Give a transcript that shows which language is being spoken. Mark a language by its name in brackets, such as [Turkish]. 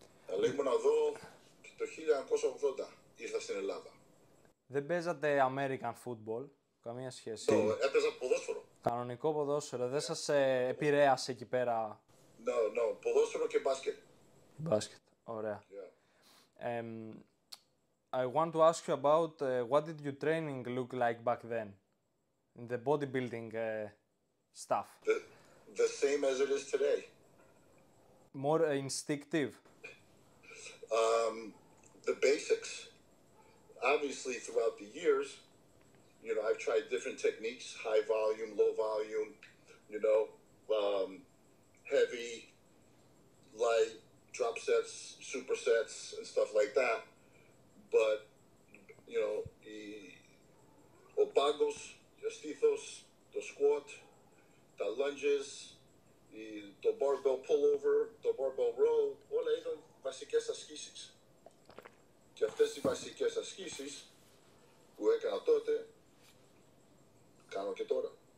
[Greek] Αλλά ήμουν εδώ το 1980 ήρθα στην Ελλάδα. Δεν παίζατε American football, καμία σχέση. Έπαιζα ποδόσφαιρο. Κανονικό ποδόσφαιρο, δεν σας επηρέασε εκεί πέρα? No, ποδόσφαιρο και μπάσκετ. Μπάσκετ, ωραία. [English] Yeah. I want to ask you about what did your training look like back then? In the bodybuilding stuff. The same as it is today. More instinctive? The basics. Obviously, throughout the years, you know, I've tried different techniques, high volume, low volume, you know, heavy, light, drop sets, supersets, and stuff like that. But, you know, [Greek] ο πάγκος, ο στήθος, το squat, τα lunges, το barbell pullover, το barbell row, όλα ήταν βασικές ασκήσεις. Και αυτές οι βασικές ασκήσεις που έκανα τότε, κάνω και τώρα.